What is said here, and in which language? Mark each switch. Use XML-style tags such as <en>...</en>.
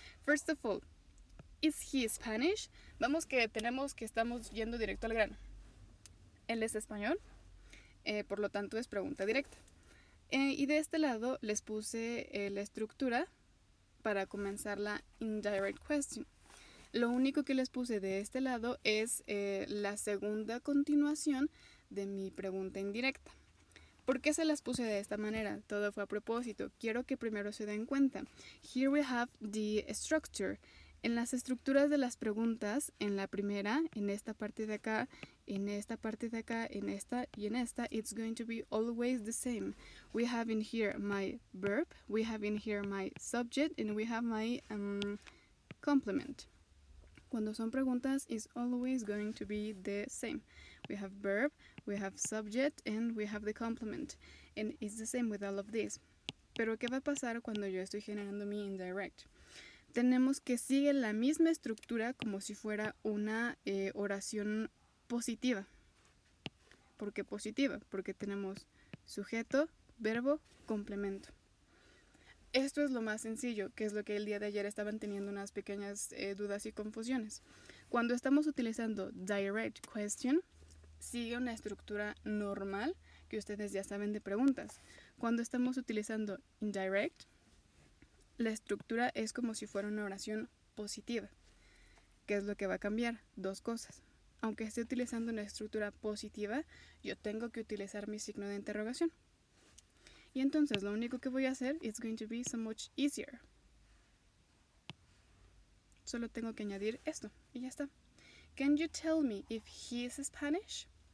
<en>First of all, is he Spanish?</en> <es>Vamos que estamos yendo directo al grano. Él es español, por lo tanto es pregunta directa. Y de este lado les puse la estructura para comenzar la indirect question. Lo único que les puse de este lado es la segunda continuación de mi pregunta indirecta. ¿Por qué se las puse de esta manera? Todo fue a propósito. Quiero que primero se den cuenta.</es> <en>Here we have the structure.</en> <es>En las estructuras de las preguntas, en la primera, en esta parte de acá, en esta parte de acá, en esta y en esta,</es> <en>it's going to be always the same. We have in here my verb, we have in here my subject, and we have my complement.</en> <es>Cuando son preguntas,</es> <en>it's always going to be the same. We have verb, we have subject, and we have the complement. And it's the same with all of this.</en> <es>Pero ¿qué va a pasar cuando yo estoy generando mi indirect? Tenemos que sigue la misma estructura como si fuera una oración positiva. ¿Por qué positiva? Porque tenemos sujeto, verbo, complemento. Esto es lo más sencillo, que es lo que el día de ayer estaban teniendo unas pequeñas dudas y confusiones. Cuando estamos utilizando direct question, sigue una estructura normal que ustedes ya saben de preguntas. Cuando estamos utilizando indirect, la estructura es como si fuera una oración positiva. ¿Qué es lo que va a cambiar? Dos cosas. Aunque esté utilizando una estructura positiva, yo tengo que utilizar mi signo de interrogación. Y entonces lo único que voy a hacer</es> <en>is going to be so much easier.</en> <es>Solo tengo que añadir esto y ya está.</es> <en>Can you tell me if he is Spanish?</en>